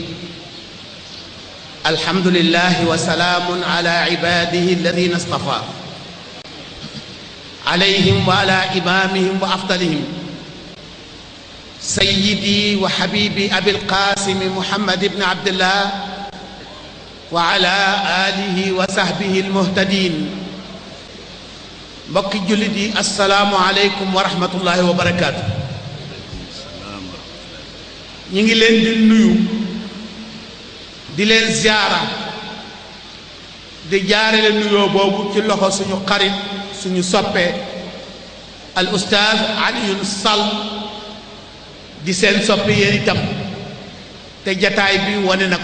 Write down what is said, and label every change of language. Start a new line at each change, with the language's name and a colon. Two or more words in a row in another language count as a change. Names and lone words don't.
Arabic: الحمد لله وسلام على عباده الذين اصطفى عليهم وعلى إمامهم وأفضلهم سيدي وحبيبي أبي القاسم محمد بن عبد الله وعلى آله وصحبه المهتدين.
Wolof: mbokki jullit yi
Arabic: السلام عليكم ورحمة الله وبركاته.
Wolof: ñi ngi leen di nuyu di leen ziyaara di jaarale nuyoo boobu ci loxo suñu xarit suñu soppe al ustaaz Alioune Sall di seen soppe yéen itam te jataay bi wane na ko.